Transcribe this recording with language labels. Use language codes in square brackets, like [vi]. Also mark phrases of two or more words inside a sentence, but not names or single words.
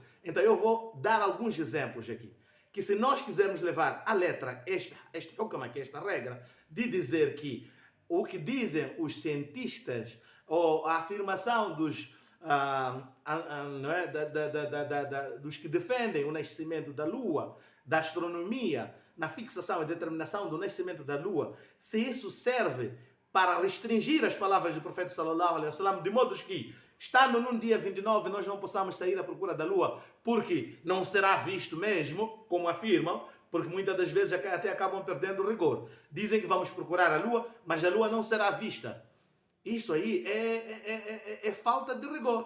[pt] Então eu vou dar alguns exemplos aqui. Que se nós quisermos levar à letra esta regra de dizer que o que dizem os cientistas, ou a afirmação dos dos que defendem o nascimento da Lua, da astronomia, na fixação e determinação do nascimento da Lua, se isso serve para restringir as palavras do profeta [ar] صلى الله عليه وسلم, [pt] de modo que, estando num dia 29, nós não possamos sair à procura da Lua, porque não será visto mesmo, como afirmam, porque muitas das vezes até acabam perdendo o rigor. Dizem que vamos procurar a Lua, mas a Lua não será vista. Isso aí é falta de rigor.